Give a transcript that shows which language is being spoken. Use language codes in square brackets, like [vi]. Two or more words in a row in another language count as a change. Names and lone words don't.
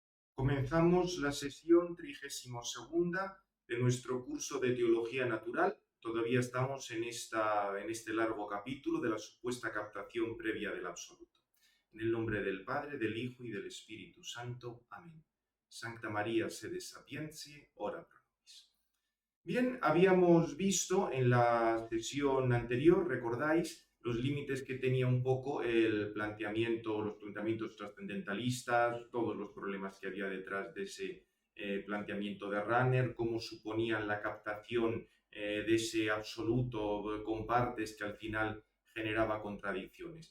[es] Comenzamos la sesión 32ª de nuestro curso de Teología Natural. Todavía estamos en este largo capítulo de la supuesta captación previa del absoluto. En el nombre del Padre, del Hijo y del Espíritu Santo. Amén. [la] Sancta María sede sapientiae, ora pro nobis. [es] Bien, habíamos visto en la sesión anterior, recordáis, los límites que tenía un poco el planteamiento, los planteamientos trascendentalistas, todos los problemas que había detrás de ese planteamiento de Runner, cómo suponían la captación de ese absoluto con partes que al final generaba contradicciones.